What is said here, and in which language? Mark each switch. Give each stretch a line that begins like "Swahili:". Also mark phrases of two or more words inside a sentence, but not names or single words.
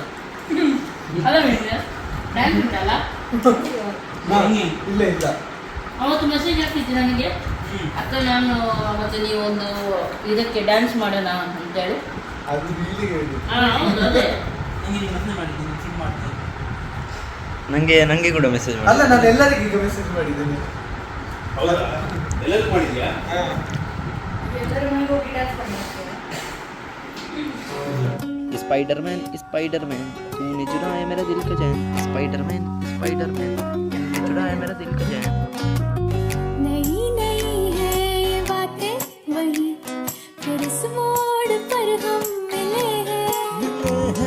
Kannada: ಅಲ್ಲ ಡ್ಯಾನ್ಸ್ ಉಂಟಲ್ಲ, ಅವತ್ತು ಮೆಸೇಜ್ ಹಾಕಿದ್ದೆ ನನಗೆ, ಅಕ್ಕ ನಾನು ಮತ್ತೆ ನೀವು ಒಂದು ಇದಕ್ಕೆ ಡ್ಯಾನ್ಸ್ ಮಾಡೋಣ ಅಂತೇಳಿ. ಹೌದು ಅದೇ ನಂಗೆ ಕೂಡ ಮೆಸೇಜ್ ಮಾಡಿ. ಅಲ್ಲ, ನಾನು ಎಲ್ಲರಿಗೂ ಈಗ ಮೆಸೇಜ್ ಮಾಡಿದ್ದೇನೆ. ಎಲ್ಲರಿಗೂ ಮಾಡಿದ್ಯಾ?
Hindi: स्पाइडरमैन स्पाइडरमैन तूने चुराया मेरा दिल का चैन. स्पाइडरमैन स्पाइडरमैन तूने चुराया मेरा दिल का चैन. नई नई है ये बातें वही फिर इस मोड़ पर हम मिले हैं.